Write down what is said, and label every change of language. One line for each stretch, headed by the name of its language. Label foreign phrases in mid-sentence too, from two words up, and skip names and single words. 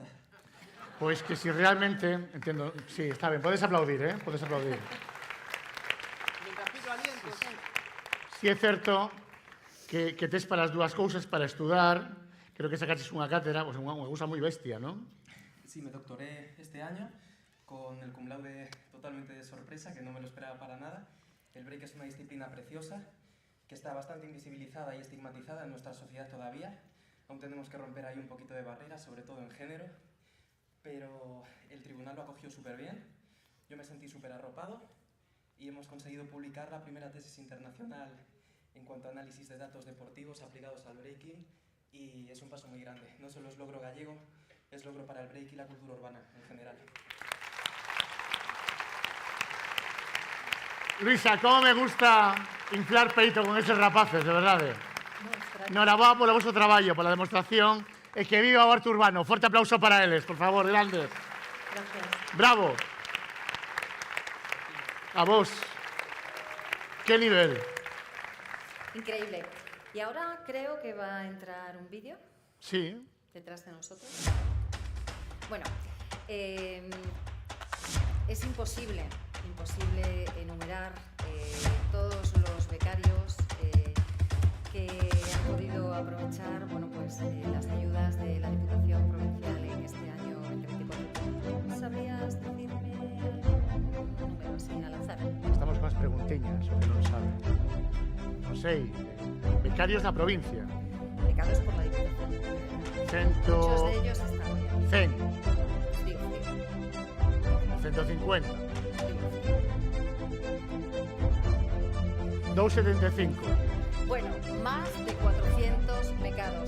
Galician: Pois que si realmente, entendo, sí, está ben, podes aplaudir, podes aplaudir. Si é certo que tes para as dúas cousas, para estudar, creo que sacaches unha cátedra, pues unha cousa moi bestia, non?
Spanish: Sí, me doctoré este año con el
Latin: cum laude
Spanish: totalmente de sorpresa, que no me lo esperaba para nada. El break es una disciplina preciosa, que está bastante invisibilizada y estigmatizada en nuestra sociedad todavía. Aún tenemos que romper ahí un poquito de barreras, sobre todo en género, pero el tribunal lo acogió súper bien. Yo me sentí súper arropado y hemos conseguido publicar la primera tesis internacional en cuanto a análisis de datos deportivos aplicados al breaking, y es un paso muy grande. No solo es logro gallego, es logro para el break y la cultura urbana en general.
Galician: Luisa, como me gusta inflar peito con esos rapaces, de verdade. Enhorabuena polo vosso traballo, pola demostración, e que viva o arte urbano. Forte aplauso para eles, por favor, grandes.
Spanish: Gracias.
Galician: Bravo. A vos.
Spanish: ¿Qué nivel? Increíble. Y ahora creo que va a entrar un vídeo Sí. detrás de nosotros. Bueno, es imposible enumerar todos los becarios que han podido aprovechar, bueno, pues, las ayudas de la Diputación Provincial en este año 2024. ¿Sabrías decirme algún número así al azar?
Galician: Estamos con as preguntiñas, o que non sabe. Non sei, becarios da provincia.
Spanish: Becados por la Diputación. Muchos de ellos están hoy aquí. 100. Digo. 150. 275. Bueno, más de 400 becados.